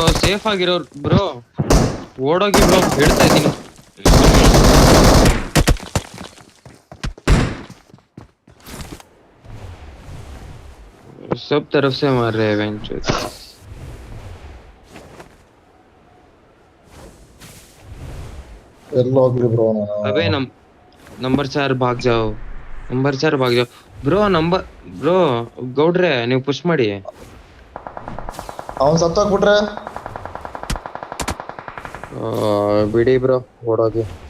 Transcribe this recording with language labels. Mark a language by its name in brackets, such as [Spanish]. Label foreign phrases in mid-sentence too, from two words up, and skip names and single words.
[Kannada] ಸೇಫ್ ಆಗಿರೋರು ಬ್ರೋ, ಓಡೋಗಿ ಬ್ರೋ, ಹೇಳ್ತಾ ಇದ್ದೀನಿ. [Hindi] सब तरफ से मार रहे हैं वेंचर. [Kannada] ಎಲ್ಲ ಹೋಗ್ಲಿ ಬ್ರೋ. [Hindi] अबे नंबर 4 भाग जाओ. [Kannada] ಬ್ರೋ ಗೌಡ್ರೆ ನೀವು ಪುಷ್ ಮಾಡಿ. ಅವನ್ ಸತ್ತೋಗ್ಬಿಟ್ರೆ ಬಿಡಿ ಬ್ರೋ, ಓಡೋಗಿ.